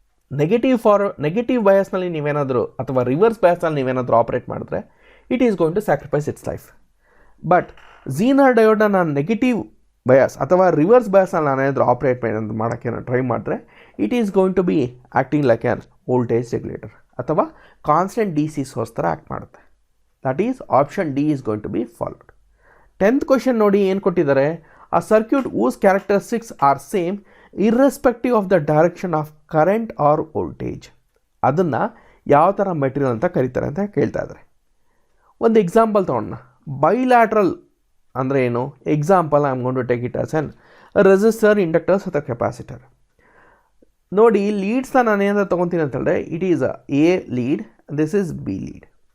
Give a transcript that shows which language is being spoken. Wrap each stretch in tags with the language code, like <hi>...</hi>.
<kn>Negative ಬಯಾಸ್ನಲ್ಲಿ ನೀವೇನಾದರೂ ಅಥವಾ reverse ಬಯಾಸ್ನಲ್ಲಿ ನೀವೇನಾದರೂ ಆಪರೇಟ್ ಮಾಡಿದ್ರೆ</kn> <en>It is going to sacrifice its life.</en> <kn>But Zener ಡಯೋಡ್ನ ನಾನು ನೆಗೆಟಿವ್ ಬಯಾಸ್ ಅಥವಾ ರಿವರ್ಸ್ ಬಯಾಸ್ನಲ್ಲಿ ನಾನೇನಾದರೂ ಆಪರೇಟ್ ಮಾಡೋಕ್ಕೆ ಟ್ರೈ ಮಾಡಿದ್ರೆ</kn> <en>it is going to be acting like an voltage regulator</en> <kn>ಅಥವಾ ಕಾನ್ಸ್ಟೆಂಟ್ ಡಿ ಸಿ ಸೋರ್ಸ್ ಥರ ಆ್ಯಕ್ಟ್ ಮಾಡುತ್ತೆ.</kn> <en>That is option D is going to be followed. 10th question</en> <kn>ನೋಡಿ ಏನು ಕೊಟ್ಟಿದ್ದಾರೆ,</kn> <en>A circuit whose characteristics are same irrespective of the direction of current or voltage.</en> <kn>ಅದನ್ನು ಯಾವ ಥರ material ಅಂತ ಕರೀತಾರೆ ಅಂತ ಕೇಳ್ತಾ ಇದ್ದಾರೆ. ಒಂದು ಎಕ್ಸಾಂಪಲ್ ತೊಗೊಂಡ, ಬೈಲ್ಯಾಟ್ರಲ್ ಅಂದರೆ ಏನು?</kn> <en>Example I am going to take it as an resistor, inductors ಅಥವಾ capacitor.</en> <kn>ನೋಡಿ, ಲೀಡ್ಸ್ನ ನಾನು ಏನಾದ್ರು ತೊಗೊತೀನಿ ಅಂತ ಹೇಳಿದ್ರೆ</kn> <en>It is A lead, this is B lead.</en>